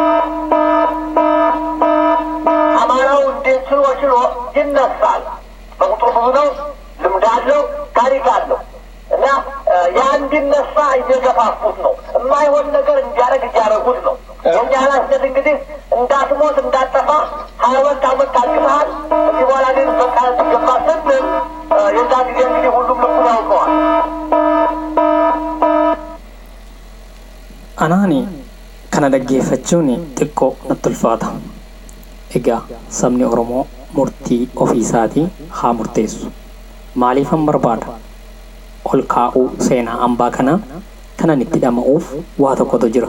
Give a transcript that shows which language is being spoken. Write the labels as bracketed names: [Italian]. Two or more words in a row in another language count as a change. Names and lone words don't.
[Amharic] አማራው እንዴት ችሎ ይነሳል። በቁጥር ብዙ ነው፣ ልምድ አለው፣ ታሪክ አለው እና ያ እንዲነሳ እየገፋፉት ነው። የማይሆን ነገር እንዲያደርግ እያደረጉት ነው። የእኛ ኃላፊነት እንግዲህ እንዳትሞት እንዳትጠፋ 22 ዓመት ታግሰሃል። ከዚህ በኋላ ግን በቃ ትገባ ስንል የዛ ጊዜ እንግዲህ ሁሉም ልቡን ያውቀዋል። [Oromo] Anaani kana dhaggeeffachuun xiqqoo natti ulfaata. egaa sabni Oromoo murtii ofiisaatii haa murteessu. Maaliifan barbaada ol kaa'uu seenaa hambaa kanaa kanan itti dhama'uuf waa tokkotu jira.